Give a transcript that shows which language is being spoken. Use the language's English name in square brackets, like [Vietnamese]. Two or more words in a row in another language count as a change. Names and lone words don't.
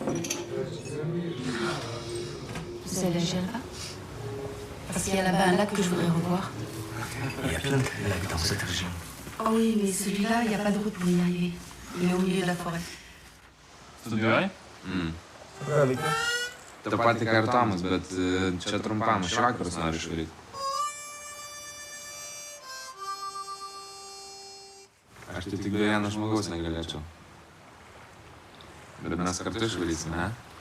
[French] Vous allez agir là? Parce qu'il y a là-bas un lac que je voudrais revoir. Il y a plein de lacs dans cette région. Oh oui, mais celui-là, il n'y a pas de route pour y arriver. Il est au milieu de la forêt. [Lithuanian] Studijuoji? Ta pati ką ir Tomas, bet čia trumpam, aš vakarus noriu išvaryti. Aš tai tik be vieno žmogaus negalėčiau. Bet mes kartu išvarysime, ne?